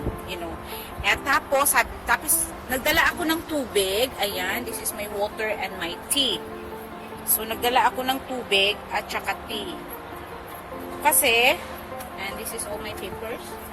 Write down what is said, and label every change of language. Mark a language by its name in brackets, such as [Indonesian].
[Filipino] And, At tapos nagdala ako ng tubig. Ayan, [English] this is my water and my tea. [Filipino] So, nagdala ako ng tubig at saka tea. Kasi, [English] and this is all my papers.